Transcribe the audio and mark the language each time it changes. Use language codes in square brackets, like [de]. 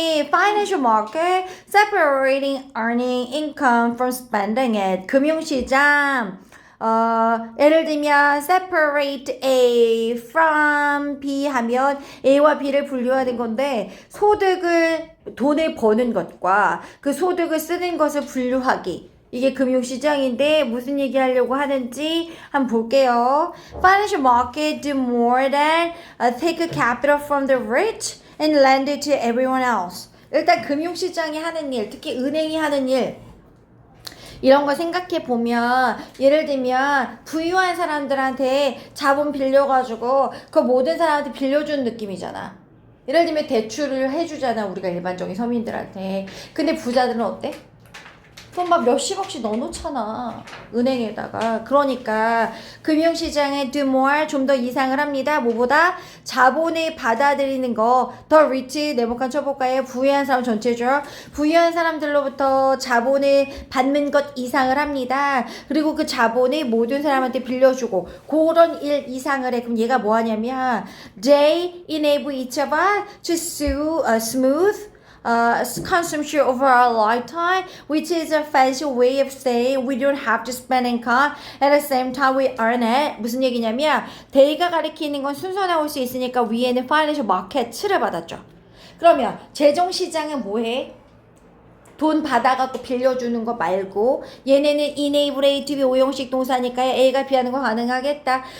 [en] Financial market separating earning income from spending it. [ko] 금융시장 예를 들면 [en] separate A from B [ko] 하면 A와 B를 분류하는 건데 돈을 버는 것과 그 소득을 쓰는 것을 분류하기. 이게 금융시장인데 무슨 얘기 하려고 하는지 한번 볼게요. [en] Financial market do more than take capital from the rich and lend it to everyone else. [ko] 일단 금융시장이 하는 일, 특히 은행이 하는 일 이런 거 생각해 보면 예를 들면 부유한 사람들한테 자본 빌려가지고 그 모든 사람한테 빌려주는 느낌이잖아. 예를 들면 대출을 해주잖아 우리가 일반적인 서민들한테. 근데 부자들은 어때? 그럼 막 몇십억씩 넣어놓잖아 은행에다가. 그러니까 금융시장에 [en] do more [ko] 좀 더 이상을 합니다. 뭐보다 자본을 받아들이는 거. 더 rich 네모칸 쳐볼까요? 부유한 사람 전체죠. 부유한 사람들로부터 자본을 받는 것 이상을 합니다. 그리고 그 자본을 모든 사람한테 빌려주고 그런 일 이상을 해. 그럼 얘가 뭐 하냐면 [en] they enable each of us to smooth consumption over our lifetime, which is a fancy way of saying we don't have to spend income at the same time we earn it. [ko] 무슨 얘기냐면 데이가 가리키는 건 순서 나올 수 있으니까 위에는 financial market를 받았죠. 그러면 재정시장은 뭐해? 돈 받아갖고 빌려주는 거 말고 얘네는 [en] enable A to B [ko] 5형식 동사니까 A가 B하는 거 가능하겠다.